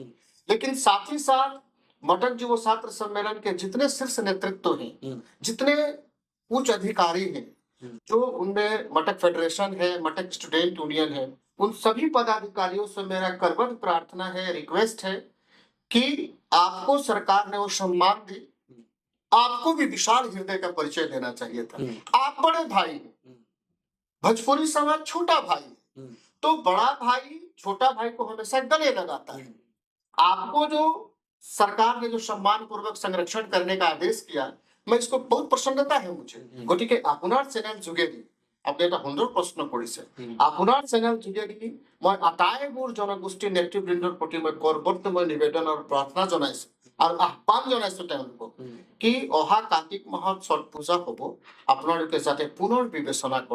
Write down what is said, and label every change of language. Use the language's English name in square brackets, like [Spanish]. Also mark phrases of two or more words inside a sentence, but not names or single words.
[Hindi] लेकिन साथ ही साथ मटक युवा छात्र सम्मेलन के जितने शीर्ष नेतृत्व हैं, जितने उच्च अधिकारी हैं, जो उनमें मटक फेडरेशन है, मटक स्टूडेंट यूनियन है, उन सभी पदाधिकारियों से मेरा करबद्ध प्रार्थना है, रिक्वेस्ट है कि आपको सरकार ने वो सम्मान दी, आपको भी विशाल हृदय का परिचय देना चाहिए था। आप बड़े भाई हैं, भोजपुरी समाज छोटा भाई है, तो बड़ा भाई छोटा भाई को हमेशा गले लगाता है। आपको जो सरकार ने जो सम्मान पूर्वक संरक्षण करने का आदेश किया, मैं इसको बहुत प्रसन्नता है मुझे। [Assamese] গতিকে আপোনাৰ চেনেল যোগেদি আপুনি এটা সুন্দৰ প্ৰশ্ন কৰিছে। আপোনাৰ চেনেল যোগেদি মই আটাইবোৰ জনগোষ্ঠীৰ নেতৃবৃন্দৰ প্ৰতি মই কৰবৰ্তময় নিবেদন আৰু প্ৰাৰ্থনা জনাইছো আৰু আহ্বান জনাইছো তেওঁলোকক কি অহা কাৰ্তিক মাহত ছট পূজা হ'ব, আপোনালোকে যাতে পুনৰ বিবেচনা কৰে।